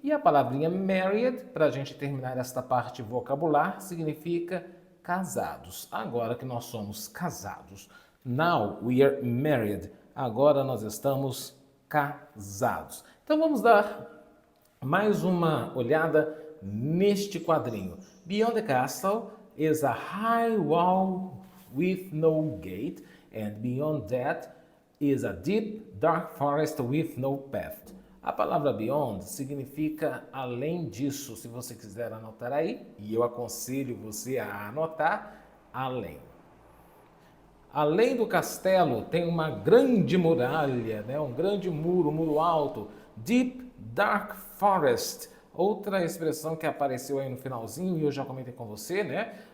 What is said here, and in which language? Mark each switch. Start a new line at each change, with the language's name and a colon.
Portuguese: E a palavrinha married, para a gente terminar esta parte vocabular, significa casados. Agora que nós somos casados.
English: Now we are married.
Portuguese: Agora nós estamos casados. Então vamos dar mais uma olhada neste quadrinho.
English: Beyond the castle is a high wall with no gate, and beyond that is a deep, dark forest with no path.
Portuguese: A palavra beyond significa além disso, se você quiser anotar aí, e eu aconselho você a anotar, além. Além do castelo tem uma grande muralha, né? Um grande muro alto,
English: deep, dark forest,
Portuguese: outra expressão que apareceu aí no finalzinho e eu já comentei com você, né?